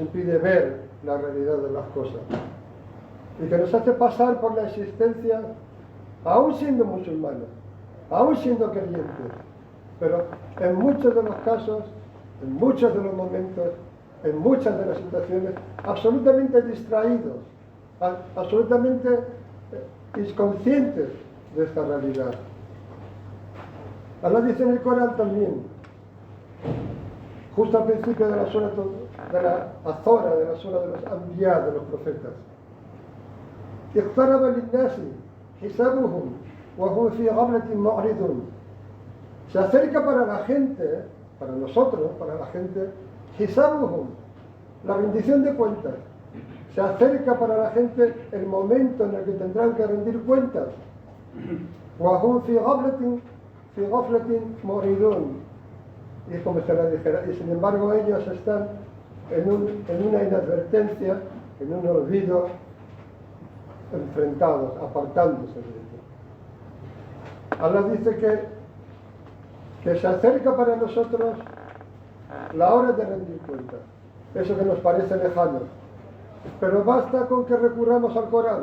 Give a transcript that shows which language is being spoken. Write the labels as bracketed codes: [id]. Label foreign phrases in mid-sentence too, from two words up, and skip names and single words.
[es] impide ver la realidad de las cosas y que nos hace pasar por la existencia aún siendo musulmanes, aún siendo creyentes, pero en muchos de los casos, en muchos de los momentos, en muchas de las situaciones, absolutamente distraídos, absolutamente inconscientes de esta realidad. Allah dice en el Corán también, justo al principio de la sura de la Azora, de la sura de los Anbiya, de los profetas: [ar] اقترب للناس حسابهم وهم في غفلة معرضون. [es] Se acerca para la gente, para nosotros, para la gente, حسابهم, la rendición de cuentas. Se acerca para la gente el momento en el que tendrán que rendir cuentas. [ar] وهم في غفلة معرضون. [es] Y es como se la dijera, y sin embargo ellos están en una inadvertencia, en un olvido, enfrentados, apartándose de ello. Allah dice que se acerca para nosotros la hora de rendir cuentas, eso que nos parece lejano, pero basta con que recurramos al Corán.